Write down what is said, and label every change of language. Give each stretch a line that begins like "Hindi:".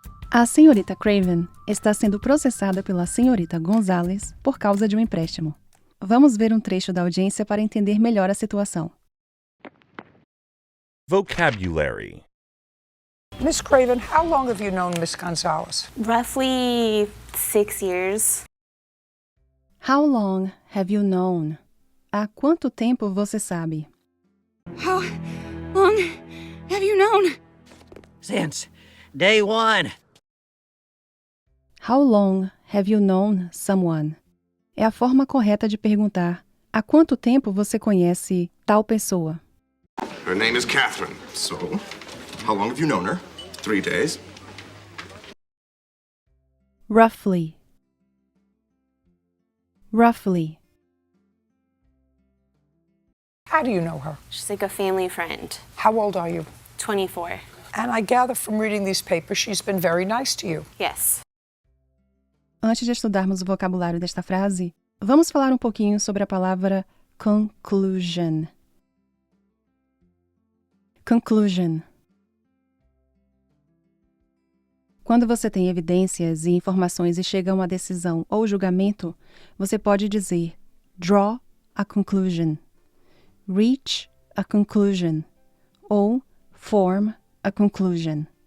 Portuguese: A senhorita Craven está sendo processada pela senhorita Gonzalez por causa de um empréstimo. Vamos ver um trecho da audiência para entender melhor a situação.
English: Vocabulary. Miss Craven, how long have you known Miss Gonzalez? Roughly 6 years. How long have you known?
Portuguese: Há quanto tempo você sabe?
English: How long have you known? Since day one. How long have you known someone?
Portuguese: É a forma correta de perguntar: há quanto tempo você conhece tal pessoa?
English: Her name is Catherine. So, how long have you known her? 3 days. Roughly. Roughly. How do you know her? She's like a family friend. How old are you? 24. And I gather from reading these papers she's been very nice to you. Yes.
Portuguese: Antes de estudarmos o vocabulário desta frase, vamos falar um pouquinho sobre a palavra conclusion.
English: Conclusion.
Portuguese: Quando você tem evidências e informações e chega a uma decisão ou julgamento, você pode dizer
English: draw a conclusion, reach a conclusion
Portuguese: ou
English: form a conclusion.